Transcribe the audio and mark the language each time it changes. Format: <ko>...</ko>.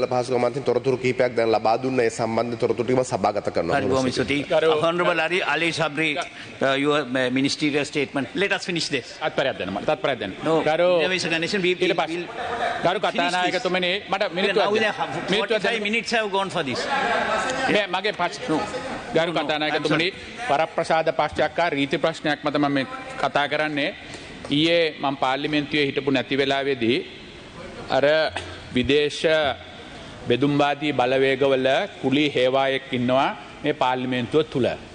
<si>පහසුකම් තොරතුරු කිහිපයක් දැන් ලබා දුන්න ඒ සම්බන්ධ තොරතුරු ටික සභාගත කරනවා.</si> <en>Honorable Ali Sabri, your ministerial statement. Let us finish this.</en> <si>තත්පරයක් දෙන්න.</si> <en>No, there is a condition.</en> <si>ඊට පස්සේ ගරු කතානායකතුමනි මට මිනිත්තු</si> <en>45 minutes have gone for this.</en> <si>මගේ ගරු කතානායකතුමනි වරප්‍රසාද පශ්චාත්කාර රීති ප්‍රශ්නයක් මත මම කතා කරන්නේ. ඊයේ මම පාර්ලිමේන්තුවේ හිටපු නැති වෙලාවේදී අර විදේශ බෙදුම්වාදී බලවේගවල කුලී හේවායෙක් ඉන්නවා මේ පාර්ලිමේන්තුව තුල.</si>